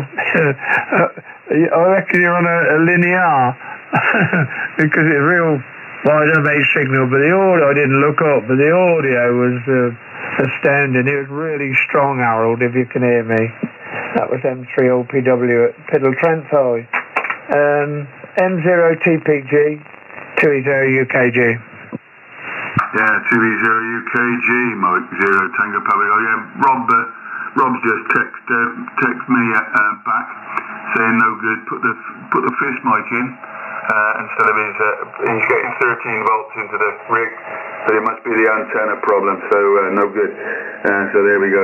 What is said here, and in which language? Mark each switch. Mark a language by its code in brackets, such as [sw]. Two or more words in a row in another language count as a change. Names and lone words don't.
[en] I reckon you're on a linear, because it's real wide base signal, but the audio, I didn't look up, but the audio was astounding. It was really strong, Harold, if you can hear me. That was M3OPW at Piddle Trenthai. M0TPG, 2E0UKG. Yeah, 2E0UKG, Mike 0 Tango Papa. Oh yeah, Rob's just text me back saying no good. Put the fish mic in instead of he's getting 13 volts into the rig. but it must be the antenna problem, so no good. So there we go.